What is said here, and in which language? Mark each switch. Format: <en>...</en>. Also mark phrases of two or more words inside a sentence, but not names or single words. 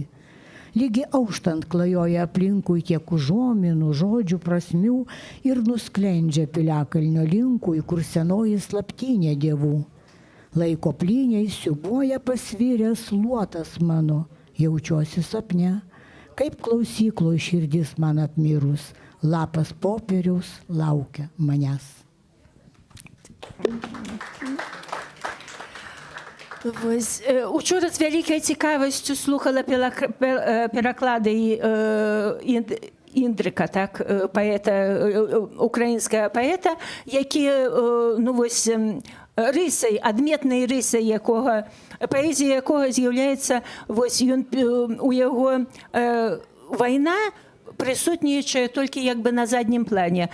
<lt>Lygi auštant klajoja aplinkui tiek užuominų, žodžių prasmių ir nusklendžia piliakalnio linkui, kur senoji slaptynė dievų. Laiko plyniai siubuoja pasviręs luotas mano, jaučiuosi sapne, kaip klausykloj širdis man apmirus, lapas popieriaus laukia manęs.</lt> <be>Учора з вялікай цікавасцю слухала пераклады Індрика, так, паэта, украінскага паэта, які, ну вось, рысай, адметнай рысай якога, паэзія якога з'яўляецца, вось, у яго вайна прысутнічае толькі як бы на заднім плане.</be>